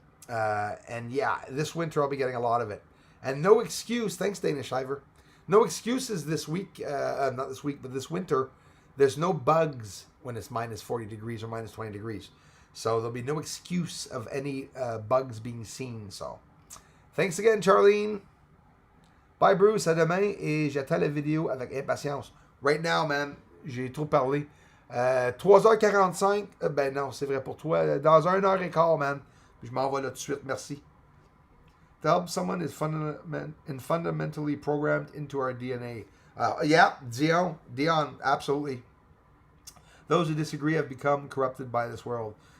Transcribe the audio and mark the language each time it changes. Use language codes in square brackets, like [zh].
[en] And yeah, this winter I'll be getting a lot of it. And no excuse, thanks Dana Shiver. No excuses this week, not this week, but this winter. There's no bugs when it's minus 40 degrees or minus 20 degrees. So there'll be no excuse of any bugs being seen. So thanks again, Charlene. Bye, Bruce. [fr] À demain. Et j'attends la vidéo avec impatience. [en] Right now, man, [fr] j'ai trop parlé. 3h45. Ben non, c'est vrai pour toi. Dans 1h15, man. Je m'en vais là tout de suite. Merci. [en] To help someone is fundamentally programmed into our DNA. Yeah, Dion, absolutely. Those who disagree have become corrupted by this world.